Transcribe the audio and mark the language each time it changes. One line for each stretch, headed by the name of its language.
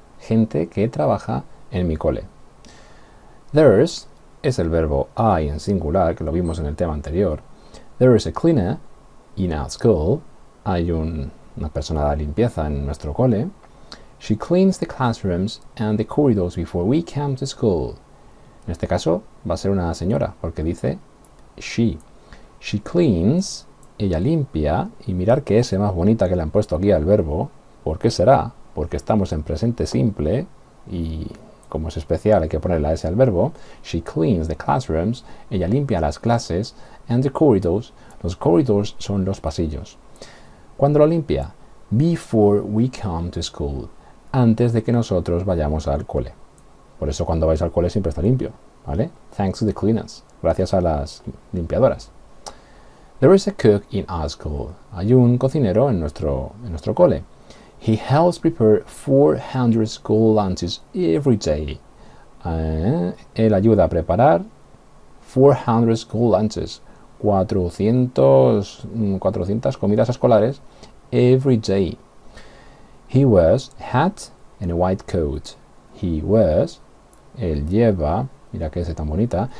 Spanish: Gente que trabaja en mi cole.
English: There's
Spanish: es el verbo hay en singular, que lo vimos en el tema anterior.
English: There is a cleaner in our school.
Spanish: Hay una persona de limpieza en nuestro cole.
English: She cleans the classrooms and the corridors before we come to school.
Spanish: En este caso va a ser una señora, porque dice she.
English: She cleans,
Spanish: ella limpia, y mirar qué S más bonita que le han puesto aquí al verbo. ¿Por qué será? Porque estamos en presente simple y como es especial hay que poner la S al verbo.
English: She cleans the classrooms,
Spanish: ella limpia las clases,
English: and the corridors,
Spanish: los corridors son los pasillos. ¿Cuándo lo limpia?
English: Before we come to school,
Spanish: antes de que nosotros vayamos al cole. Por eso cuando vais al cole siempre está limpio, ¿vale?
English: Thanks to the cleaners,
Spanish: gracias a las limpiadoras.
English: There is a cook in our school.
Spanish: Hay un cocinero en nuestro cole.
English: He helps prepare 400 school lunches every day.
Spanish: Él ayuda a preparar 400
English: school lunches.
Spanish: 400 comidas escolares
English: every day. He wears a hat and a white coat. He wears,
Spanish: él lleva, mira que es tan bonita.